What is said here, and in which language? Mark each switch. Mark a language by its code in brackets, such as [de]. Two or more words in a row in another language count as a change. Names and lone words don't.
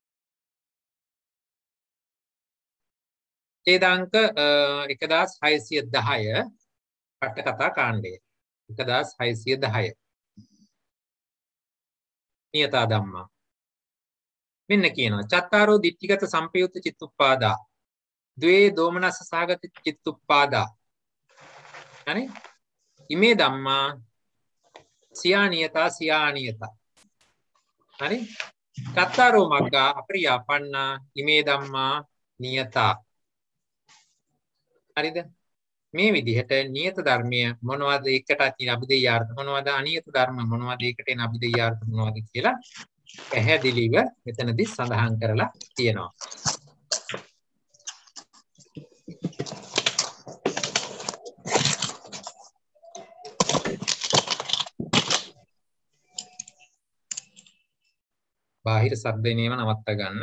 [si] ඡේදාංක 1610 අට කතා කාණ්ඩය [pi] 1610 නියතා ධම්මා [si] මෙන්න කියනවා [pi] චත්තාරෝ දිට්ඨිගත සම්පයුක්ත චිත්තුප්පාදා ද්වේ දෝමනස්ස සහගත චිත්තුප්පාදා හරි ඉමේ ධම්මා සියානියතා [si] හරි [pi] චත්තාරෝ මග්ගා අපරියාපන්නා ඉමේ ධම්මා නියතා [si] හරිද මේ විදිහට නියත ධර්මය මොනවද එකට තියෙන අභිධේයාර්ථ මොනවද අනියත ධර්ම මොනවද එකට එන අභිධේයාර්ථ මොනවද කියලා පැහැදිලිව මෙතනදී සඳහන් කරලා තියෙනවා. බාහිර ශබ්ද එනේම නවත්ත ගන්න.